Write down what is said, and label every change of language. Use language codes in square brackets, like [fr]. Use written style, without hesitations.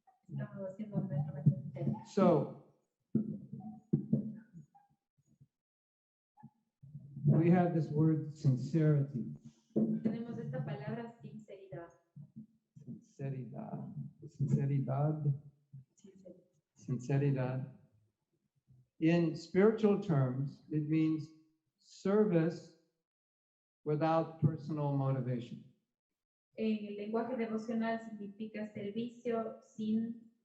[es] Estamos haciendo nuestro mejor. [en] So, we have this word sincerity. [es] Tenemos esta palabra sinceridad. Sinceridad. Sinceridad. [en] In spiritual terms, it means service without personal motivation. [es] En el lenguaje devocional significa servicio sin,